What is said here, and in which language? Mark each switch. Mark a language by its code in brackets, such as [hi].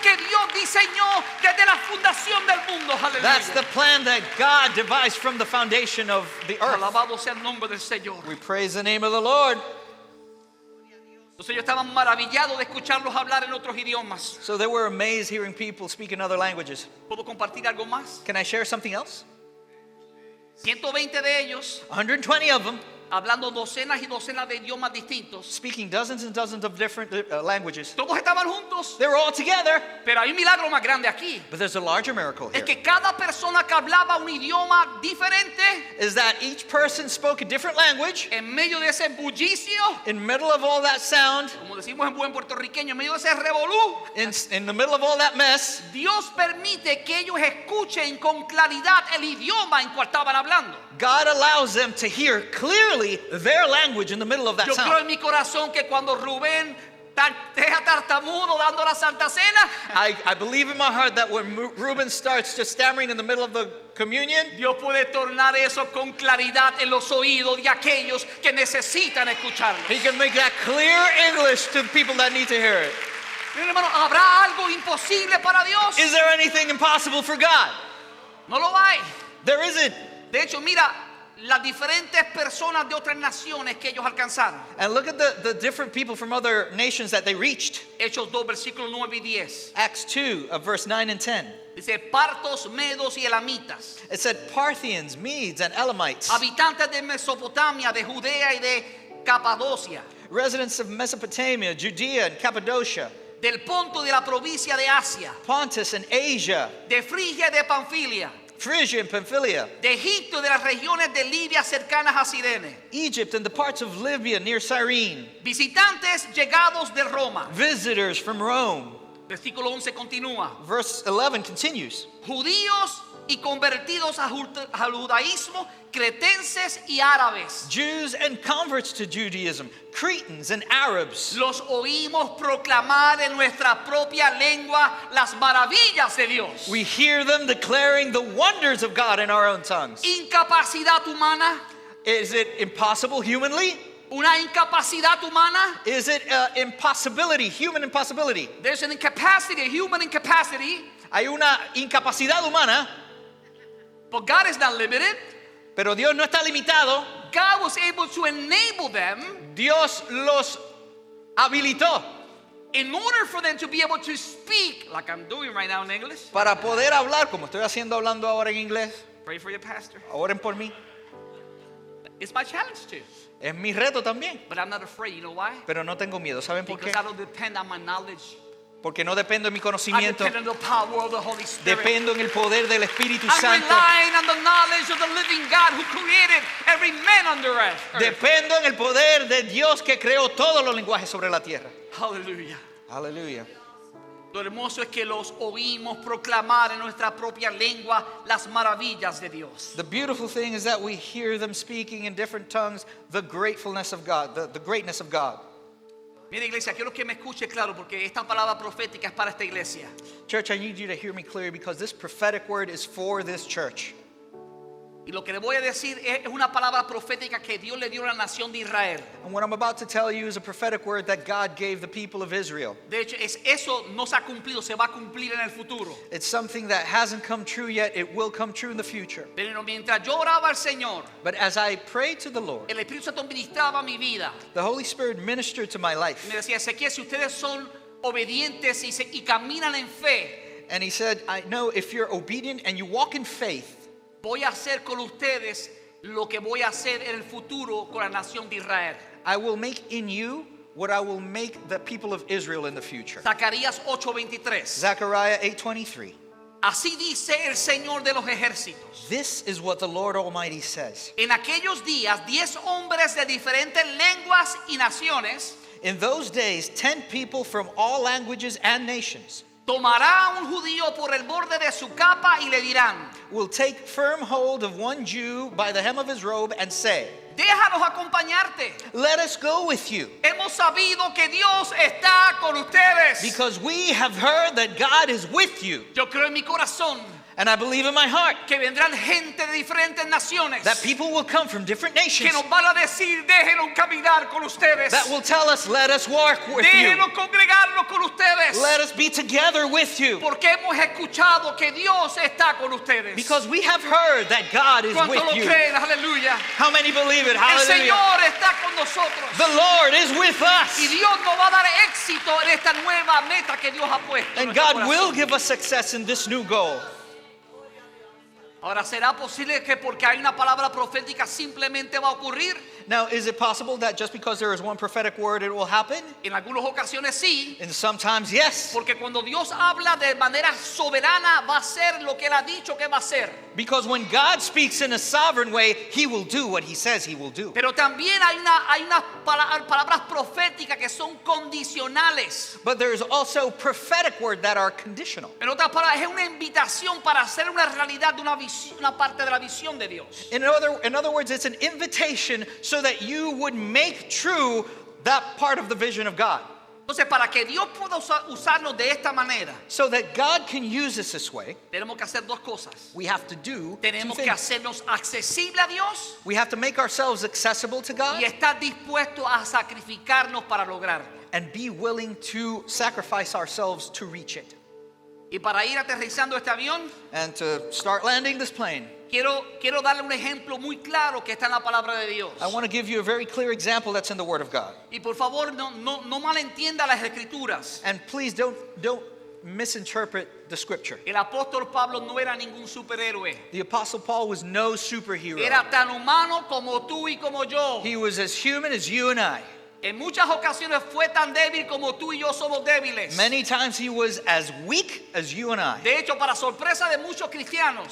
[es] que Dios diseñó desde la fundación del mundo. [en] That's the [es] Aleluya. [en] plan that God devised from the foundation of the earth. [es] Alabado sea el nombre del Señor. [en] We praise the name of the Lord. [es] Entonces ellos estaban maravillados de escucharlos hablar en otros idiomas. [en] So they were amazed hearing people speak in other languages. [es] ¿Puedo compartir algo más? [en] Can I share something else? [es] 120 de ellos, [en] 120 of them [es] hablando docenas y docenas de idiomas distintos. [en] speaking dozens and dozens of different languages. [es] Todos estaban juntos, [en] They were all together. [es] pero hay un milagro más grande aquí. [en] But there's a larger miracle [es] Es [en] here. [es] que cada persona que hablaba un idioma diferente, [en] Is that each person spoke a different language. [es] en medio de ese bullicio, [en] In the middle of all that sound, [es] como decimos en buen puertorriqueño, en medio de ese revolú, [en] in the middle of all that mess, [es] Dios permite que ellos escuchen con claridad el idioma en cual estaban hablando. [en] God allows them to hear clearly literally their language in the middle of that [es] Yo creo [en] sound. [es] en mi corazón que cuando Rubén deja tartamudo dando la Santa Cena, [en] I believe in my heart that when Reuben starts just stammering in the middle of the communion, [es] Dios puede tornar eso con claridad en los oídos de aquellos que necesitan escucharlo. [en] he can make that clear English to people that need to hear it. [es] Miren, hermano, ¿habrá algo imposible para Dios? [en] Is there anything impossible for God? [es] No lo hay. [en] There isn't. [es] De hecho, mira las diferentes personas de otras naciones que ellos alcanzaron. [en] And look at the different people from other nations that they reached. [es] Hechos 2, versículos 9 y 10. [en] Acts 2 of verse 9 and 10. [es] Dice, partos, medos y elamitas, [en] It said Parthians, Medes, and Elamites, [es] habitantes de Mesopotamia, de Judea y de Capadocia, [en] residents of Mesopotamia, Judea, and Cappadocia, [es] del Ponto de la provincia de Asia, [en] Pontus and Asia, [es] de Frigia y de Panfilia, [en] Phrygia and Pamphylia, [es] de Egipto y de las regiones de Libia cercanas a Cirene, [en] Egypt and the parts of Libya near Cyrene, [es] visitantes llegados de Roma. [en] visitors from Rome. [es] Versículo 11 continúa. [en] Verse 11 continues. [es] Judíos y convertidos al judaísmo, cretenses y árabes. [en] Jews and converts to Judaism, Cretans and Arabs. [es] Los oímos proclamar en nuestra propia lengua las maravillas de Dios. [en] We hear them declaring the wonders of God in our own tongues. [es] Incapacidad humana, [en] Is it impossible humanly? [es] una incapacidad humana. [en] Is it impossibility, human impossibility? There's an incapacity, a human incapacity, [es] Hay una incapacidad humana, [en] but God is not limited. [es] pero Dios no está limitado. [en] God was able to enable them [es] Dios los habilitó [en] in order for them to be able to speak like I'm doing right now in English. [es] para poder hablar, como estoy hablando ahora en inglés. [en] Pray for your pastor. [es] Oren por mí. [en] It's my challenge too. [es] Es mi reto también, [en] But I'm not afraid. You know why? [es] pero no tengo miedo. ¿Saben por [en] Because [es] qué? [en] I don't depend on my knowledge. [es] Porque no dependo de mi [en] I [es] conocimiento, [en] depend on the power of the Holy Spirit. [es] dependo en el poder del Espíritu [en] I'm [es] Santo. [en] relying on the knowledge of the living God who created every man on the earth. [es] Dependo en el poder de Dios que creó todos los lenguajes sobre la tierra. [en] Hallelujah. [es] Aleluya. Lo hermoso es que los oímos proclamar en nuestra propia lengua las maravillas de Dios. [en] The beautiful thing is that we hear them speaking in different tongues the gratefulness of God, the greatness of God. [es] Mira, iglesia, quiero que me escuche claro porque esta palabra profética es para esta iglesia. [en] Church, I need you to hear me clearly because this prophetic word is for this church. [es] Y lo que le voy a decir es una palabra profética que Dios le dio a la nación de Israel. [en] And what I'm about to tell you is a prophetic word that God gave the people of Israel. [es] De hecho, eso no se ha cumplido, se va a cumplir en el futuro. [en] It's something that hasn't come true yet. It will come true in the future. [es] Pero mientras yo oraba al Señor, [en] But as I prayed to the Lord, [es] el Espíritu Santo ministraba mi vida. [en] the Holy Spirit ministered to my life. [es] Me decía, Ezequiel, si ustedes son obedientes y caminan en fe, [en] And he said, I know if you're obedient and you walk in faith, [es] voy a hacer con ustedes lo que voy a hacer en el futuro con la nación de Israel. [en] I will make in you what I will make the people of Israel in the future. [es] Zacarías 8:23. [en] Zechariah 8:23. [es] Así dice el Señor de los ejércitos. [en] This is what the Lord Almighty says. [es] En aquellos días, 10 hombres de diferentes lenguas y naciones [en] In those days, 10 people from all languages and nations [es] tomará a un judío por el borde de su capa y le dirán, [en] will take firm hold of one Jew by the hem of his robe and say, [es] déjanos acompañarte. [en] let us go with you, [es] Hemos sabido que Dios está con ustedes. [en] because we have heard that God is with you. [es] Yo creo en mi corazón [en] And I believe in my heart [es] que vendrán gente de diferentes naciones [en] that people will come from different nations [es] que nos van a decir, déjenos caminar con ustedes. [en] that will tell us, let us walk with you. [es] Déjenos congregarnos con ustedes. [en] Let us be together with you. [es] Porque hemos escuchado que Dios está con ustedes. [en] Because we have heard that God is [es] ¿Cuántos [en] with [es] lo [en] you. [es] creen? Aleluya. [en] How many believe it? [es] El [en] Hallelujah. [es] Señor está con nosotros. [en] The Lord is with [es] Y [en] us. [es] Dios nos va a dar éxito en esta nueva meta que Dios ha puesto. en [en] And [es] nuestro [en] God will [es] corazón. [en] give us success in this new goal. [es] Ahora, ¿será posible que porque hay una palabra profética simplemente va a ocurrir? [en] Now, is it possible that just because there is one prophetic word, it will happen? [es] En algunas ocasiones sí. [en] And sometimes, yes. [es] Porque cuando Dios habla de manera soberana va a ser lo que Él ha dicho que va a hacer. [en] Because when God speaks in a sovereign way, He will do what He says He will do. [es] Pero también hay unas palabras proféticas que son condicionales. [en] But there is also prophetic word that are conditional. [es] En otras palabras, es una invitación para hacer una realidad de una parte de la visión de Dios. [en] In other words, it's an invitation so that you would make true that part of the vision of God. [es] Entonces, para que Dios pueda usarnos de esta manera, [en] So that God can use us this way, [es] tenemos que hacer dos cosas. [en] we have to do two [es] Tenemos que [en] things. [es] hacernos accesible a Dios [en] We have to make ourselves accessible to God [es] y estar dispuestos a sacrificarnos para lograrlo. [en] and be willing to sacrifice ourselves to reach it. [es] Y para ir aterrizando este avión, [en] And to start landing this plane, [es] quiero darle un ejemplo muy claro que está en la palabra de Dios. [en] I want to give you a very clear example that's in the Word of God. [es] Y por favor, no malentienda las escrituras. [en] And please don't misinterpret the Scripture. [es] El apóstol Pablo no era ningún superhéroe. [en] The Apostle Paul was no superhero. [es] Era tan humano como tú y como yo. [en] He was as human as you and I. [es] En muchas ocasiones fue tan débil como tú y yo somos débiles. [en] Many times he was as weak as you and I. [es] De hecho, para sorpresa de muchos cristianos,